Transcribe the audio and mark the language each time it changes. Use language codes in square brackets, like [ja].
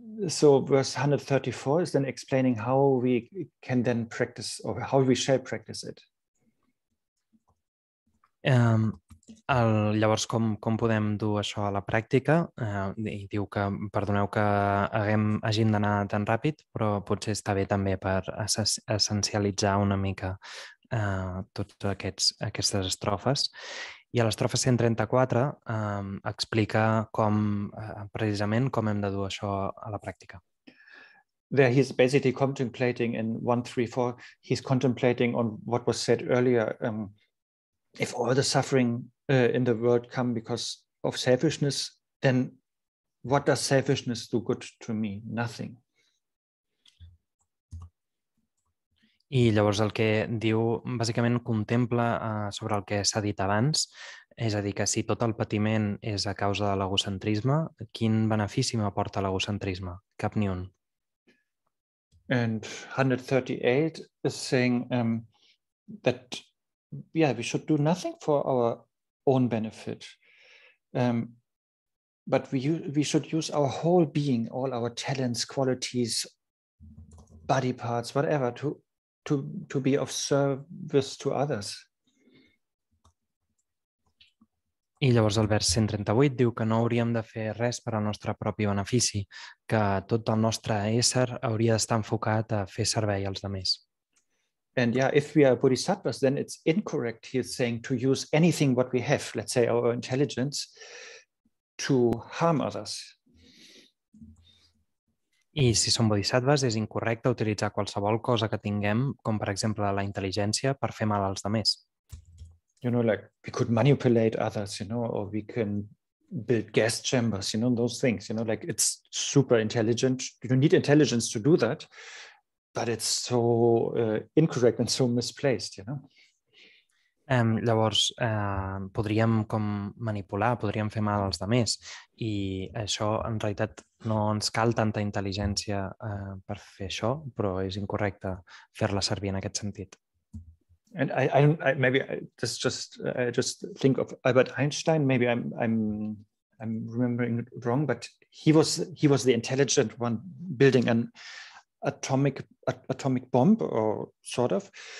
[en] So verse 134 is then explaining how we can then practice, or how we shall practice it. [ca] Llavors, com podem dur això a la pràctica? I diu que, perdoneu que hàgim d'anar tan ràpid, però potser està bé també per essencialitzar una mica totes aquestes estrofes. I a l'estrofa 134 explica precisament com hem de dur això a la pràctica. [en] There he's basically contemplating in 134, he's contemplating on what was said earlier. If all the suffering in the world come because of selfishness, then what does selfishness do good to me? Nothing. [ca] I llavors el que diu, bàsicament contempla sobre el que s'ha dit abans, és a dir, que si tot el patiment és a causa de l'egocentrisme, quin benefici m'aporta l'egocentrisme? Cap ni un. [en] And 138 is saying that, we should do nothing for our own benefit. But we should use our whole being, all our talents, qualities, body parts, whatever, to be of service to others. [ca] I llavors el vers 138 diu que no hauríem de fer res per al nostre propi benefici, que tot el nostre ésser hauria d'estar enfocat a fer servei als altres. [en] And if we are bodhisattvas, then it's incorrect, he is saying, to use anything what we have, let's say our intelligence, to harm others. [ca] I si som bodhisattvas és incorrecte utilitzar qualsevol cosa que tinguem, com per exemple la intel·ligència, per fer mal als altres. [en] Like we could manipulate others, or we can build gas chambers, those things, like it's super intelligent. You don't need intelligence to do that, but it's so incorrect and so misplaced, [ca] Llavors, podríem com manipular, podríem fer mal als altres i això en realitat no ens cal tanta intel·ligència per fer això, però és incorrecte fer-la servir en aquest sentit. [en] And I just think of Albert Einstein. Maybe I'm remembering it wrong, but he was the intelligent one building an atomic bomb, or sort of.